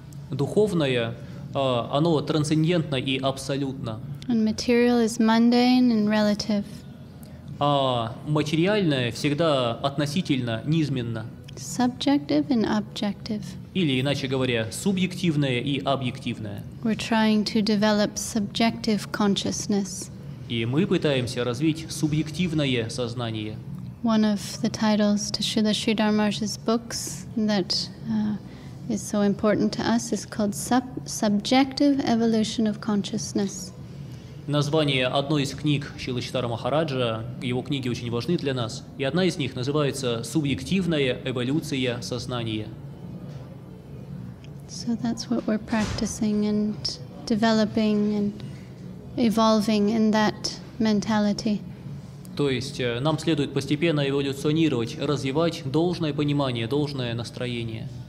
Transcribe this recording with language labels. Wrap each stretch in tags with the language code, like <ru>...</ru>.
<ru>Духовное, оно трансцендентно и абсолютно.</ru> <en>And material is mundane and relative.</en> <ru>А материальное всегда относительно, низменно.</ru> <en>Subjective and objective.</en> <ru>Или, иначе говоря, субъективное и объективное.</ru> <en>We're trying to develop subjective consciousness.</en> <ru>И мы пытаемся развить субъективное сознание.</ru> <en>One of the titles to Srila Sridhar Maharaj's books that is so important to us is called Subjective Evolution of Consciousness.</en> <ru>Название одной из книг Шрилы Шридхара Махараджа, его книги очень важны для нас, и одна из них называется «Субъективная эволюция сознания».</ru> <en>So that's what we're practicing and developing and evolving in that mentality.</en> <ru>То есть нам следует постепенно эволюционировать, развивать должное понимание, должное настроение.</ru>